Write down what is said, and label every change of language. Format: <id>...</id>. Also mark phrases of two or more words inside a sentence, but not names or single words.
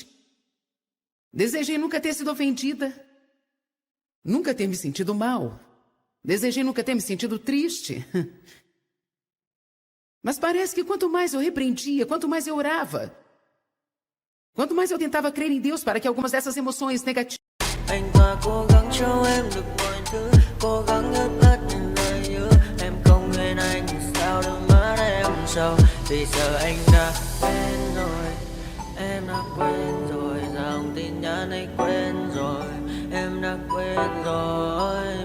<pt>Desejei nunca ter sido ofendida. Nunca ter me sentido mal. Desejei nunca ter me sentido triste. Mas parece que quanto mais eu repreendia, quanto mais eu orava, quanto mais eu tentava crer em Deus para que algumas dessas emoções negativas...</pt> <vi>Anh ta cố gắng cho em được mọi thứ, cố gắng ngớt hết những lời hứa. Em không quên anh thì sao đôi mắt em sầu. Vì giờ anh đã quên rồi, em đã quên rồi. Dòng tin nhắn anh quên rồi, em đã quên rồi.</vi>